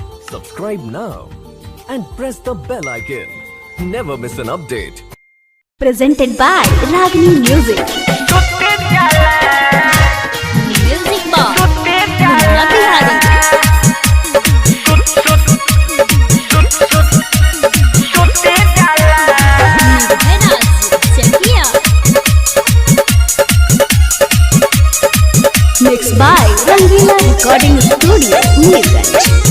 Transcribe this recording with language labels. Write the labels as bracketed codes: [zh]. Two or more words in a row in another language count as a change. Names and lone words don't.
[en] Subscribe now and press the bell icon. Never miss an update. Presented by Ragini Music. Music Box. Munna Bihari. Mixed by Rangila Recording Studio, Neerganj.